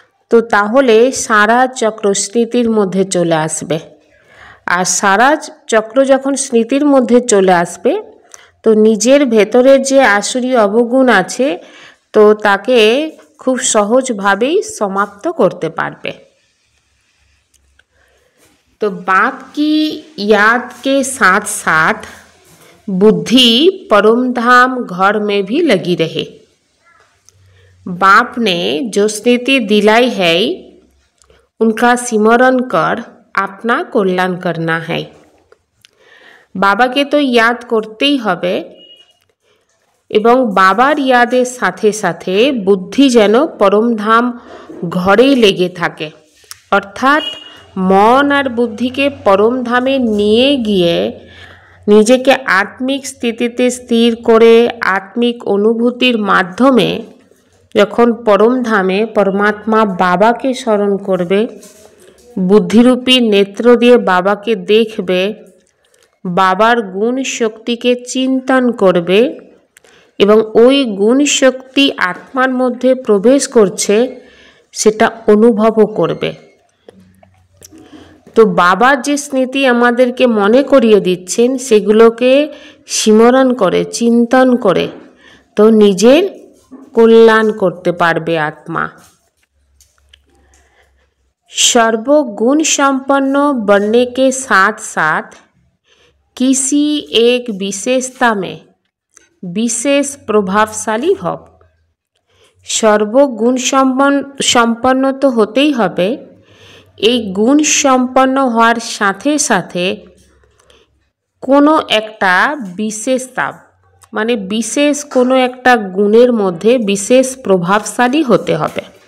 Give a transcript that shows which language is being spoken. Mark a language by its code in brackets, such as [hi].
[bn] তো তাহলে সারা চক্র স্মৃতির মধ্যে চলে আসবে। আর সারা চক্র যখন স্মৃতির মধ্যে চলে আসবে, তো নিজের ভেতরের যে আসুরি অবগুণ আছে, তো তাকে খুব সহজভাবেই সমাপ্ত করতে পারবে। [hi] तो बाप की याद के साथ साथ बुद्धि परम धाम घर में भी लगी रहे। बाप ने जो स्मृति दिलाई है उनका स्मरण कर अपना कल्याण करना है। [bn] বাবাকে তো ইয়াদ করতেই হবে এবং বাবার ইয়াদের সাথে সাথে বুদ্ধি যেন পরমধাম ঘরেই লেগে থাকে, অর্থাৎ মন আর বুদ্ধিকে পরমধামে নিয়ে গিয়ে নিজেকে আত্মিক স্থিতিতে স্থির করে আত্মিক অনুভূতির মাধ্যমে যখন পরমধামে পরমাত্মা বাবাকে স্মরণ করবে, বুদ্ধিরূপী নেত্র দিয়ে বাবাকে দেখবে, বাবার গুণ শক্তিকে চিন্তন করবে এবং ওই গুণ শক্তি আত্মার মধ্যে প্রবেশ করছে সেটা অনুভবও করবে। তো বাবার যে স্মৃতি আমাদেরকে মনে করিয়ে দিচ্ছেন সেগুলোকে স্মরণ করে চিন্তন করে তো নিজের কল্যাণ করতে পারবে আত্মা। [hi] सर्वगुण संपन्न बनने के साथ साथ किसी एक विशेषता में विशेष प्रभावशाली हो। [bn] सर्वगुण সম্পন্ন তো হতেই হবে, এই গুণ সম্পন্ন হওয়ার সাথে সাথে কোনো একটা বিশেষতা মানে বিশেষ কোনো একটা গুণের মধ্যে বিশেষ প্রভাবশালী হতে হবে।